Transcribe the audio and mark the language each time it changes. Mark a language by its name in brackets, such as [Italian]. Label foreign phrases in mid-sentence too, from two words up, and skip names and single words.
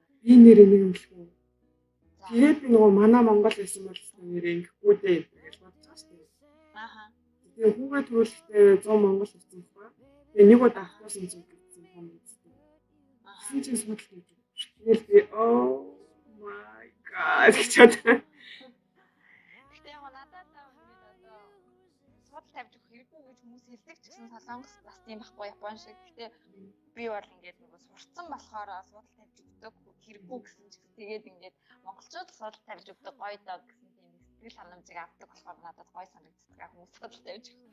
[Mongolian] Би нэр нэг юм шиг үү. Тэгээд би нөгөө манай Монгол байсан бол нэр ингэхгүй дээ гэж бодож байгаа шүү дээ. Ааха. Тэгээ хүүгээ төрөлхтөө 100 Монгол болсон байхгүй. Тэгээ нэг удаа автобусын зүг гэсэн юм үзтээ. Гэсэн чинь суудал тавьж өгдөг. Тэгэл би [English] oh my god [Mongolian] гэж бодсон. Гэтэ яг надад суудал тавьж өгөх хэрэггүй гэж хүмүүс хэлдэг ч гэсэн Солонгос бас тийм байхгүй Япон шиг. Гэтэ би бол ингээд нөгөө сурцсан болохоор суудал тавьж өгдөг хэрэггүй гэсэн ч гэсэн тэгээд ингээд монголчууд суудал тавьж өгдөг гоё доо гэсэн тийм сэтгэл ханамжийг авдаг болохоор надад гоё санагддаг хүмүүс суудал тавьж өгөх.